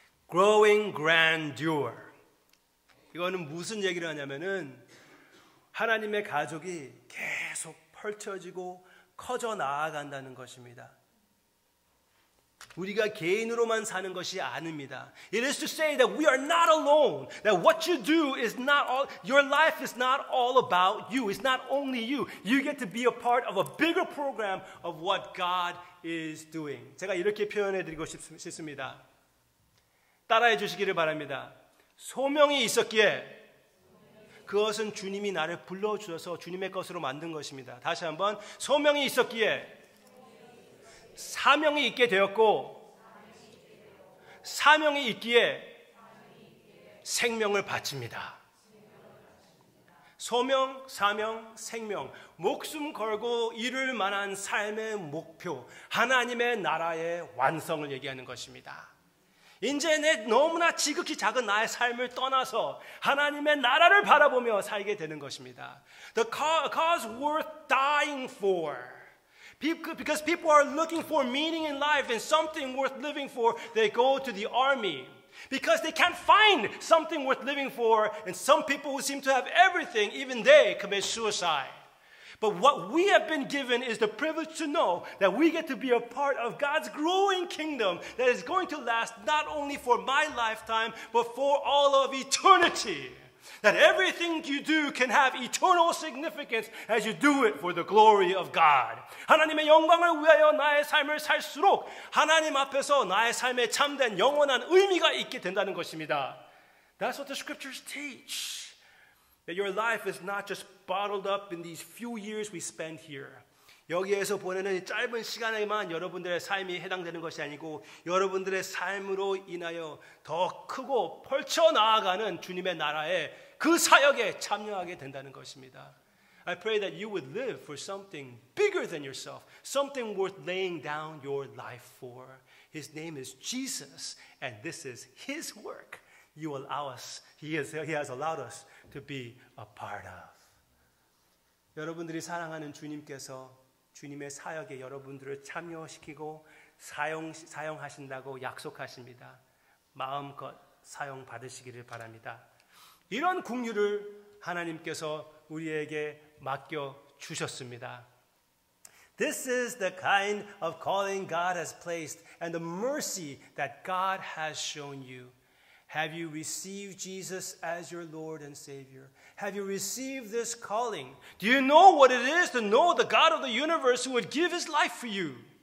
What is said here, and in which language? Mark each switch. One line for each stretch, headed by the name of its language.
English: Growing grandeur.
Korean: 이거는 무슨 얘기를 하냐면은 하나님의 가족이 계속 펼쳐지고 커져 나아간다는 것입니다. 우리가 개인으로만 사는 것이 아닙니다.
English: It is to say that we are not alone. That what you do is not all, your life is not all about you. It's not only you. You get to be a part of a bigger program of what God is doing.
Korean: 제가 이렇게 표현해 드리고 싶습니다. 따라해 주시기를 바랍니다. 소명이 있었기에 그것은 주님이 나를 불러주셔서 주님의 것으로 만든 것입니다. 다시 한번 소명이 있었기에 사명이 있게 되었고 사명이 있기에 생명을 바칩니다. 소명, 사명, 생명, 목숨 걸고 이룰 만한 삶의 목표, 하나님의 나라의 완성을 얘기하는 것입니다. 이제 내 너무나 지극히 작은 나의 삶을 떠나서 하나님의 나라를 바라보며 살게 되는 것입니다.
English: The cause worth dying for. Because people are looking for meaning in life and something worth living for, they go to the army. Because they can't find something worth living for, and some people who seem to have everything, even they commit suicide. But what we have been given is the privilege to know that we get to be a part of God's growing kingdom that is going to last not only for my lifetime, but for all of eternity. That everything you do can have eternal significance as you do it for the glory of God.
Korean: 하나님의 영광을 위하여 나의 삶을 살수록 하나님 앞에서 나의 삶에 참된 영원한 의미가 있게 된다는 것입니다.
English: That's what the scriptures teach. That your life is not just bottled up in these few years we spend here.
Korean: 여기에서 보내는 짧은 시간에만 여러분들의 삶이 해당되는 것이 아니고 여러분들의 삶으로 인하여 더 크고 펼쳐나아가는 주님의 나라에 그 사역에 참여하게 된다는 것입니다.
English: I pray that you would live for something bigger than yourself, something worth laying down your life for. His name is Jesus, and this is His work. You allow us, He has allowed us to be a part of.
Korean: 여러분들이 사랑하는 주님께서 주님의 사역에 여러분들을 참여시키고 사용하신다고 약속하십니다. 마음껏 사용받으시기를 바랍니다. 이런 긍휼을 하나님께서 우리에게 맡겨주셨습니다.
English: This is the kind of calling God has placed and the mercy that God has shown you. Have you received Jesus as your Lord and Savior? Have you received this calling? Do you know what it is to know the God of the universe who would give His life for you?